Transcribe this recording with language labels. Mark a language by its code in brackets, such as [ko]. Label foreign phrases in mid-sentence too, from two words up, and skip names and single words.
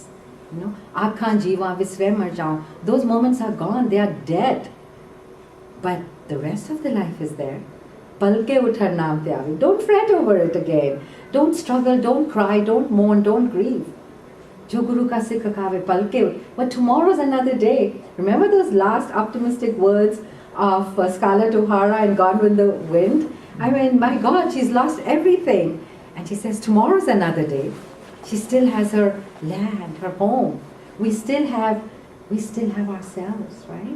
[en] You know, [pa] ਆਖਾ ਜੀਵਾ ਵਿਸਰੈ ਮਰਿ ਜਾਉ, [en] those moments are gone, they are dead. But the rest of the life is there. [pa] ਪਲਕੇ ਉਠਰ ਨਾਮ ਤੇ ਆਵੇ. [en] Don't fret over it again. Don't struggle, don't cry, don't mourn, don't grieve. [pa] ਜੋ ਗੁਰੂ ਕਾ ਸਿਖ ਕਹਾਵੇ ਪਲਕੇ. [en] But tomorrow's another day. Remember those last optimistic words of Scarlett O'Hara in Gone with the Wind? I mean, my God, she's lost everything. And she says, tomorrow's another day. She still has her land, her home. We still have ourselves, right?